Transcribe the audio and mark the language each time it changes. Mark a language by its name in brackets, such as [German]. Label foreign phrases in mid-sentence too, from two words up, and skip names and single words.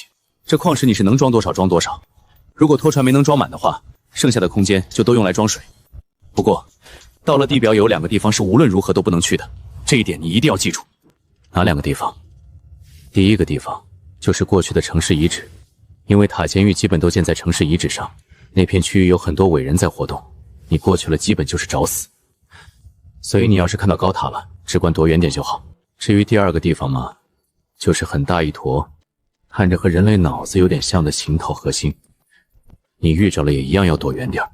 [Chinese] 這礦石你是能裝多少裝多少，如果拖船沒能裝滿的話，剩下的空間就都用來裝水。不過到了地表有2個地方是無論如何都不能去的，這一點你一定要記住。哪2個地方？第一個地方就是過去的城市遺址，因為塔監獄基本都建在城市遺址上，那片區域有很多偉人在活動，你過去了基本就是找死。所以你要是看到高塔了，只管躲遠點就好。至於第2個地方嘛，就是很大一坨看着和人類腦子有點像的形套核心，你遇着了也一樣要躲遠點。